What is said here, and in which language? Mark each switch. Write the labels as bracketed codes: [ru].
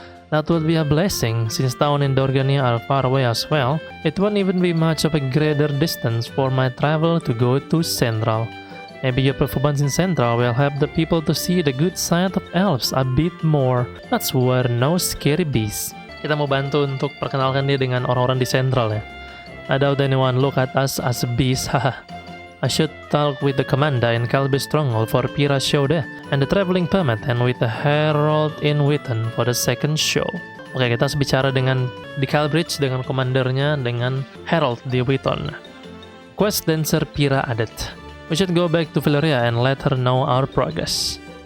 [en] That would be a blessing, since town in Dorgania are far away as well. It won't even be much of a greater distance for my travel to go to Central. Maybe your performance in Central will help the people to see the good side of elves a bit more. That's where no scary bees. [id] Kita mau bantu untuk perkenalkan dia dengan orang-orang di Central ya. [en] I doubt anyone look at us as bees, haha. I should talk with the commander in Calbridge Stronghold for Pira's show there, and the traveling permit, and with the Herald in Witten for the second show. [id] Oke, kita bicara dengan di Calbridge dengan komandernya, dengan Herald di Witten. [en] Quest Dancer Pira added. We should go back to Valeria and let her know our progress.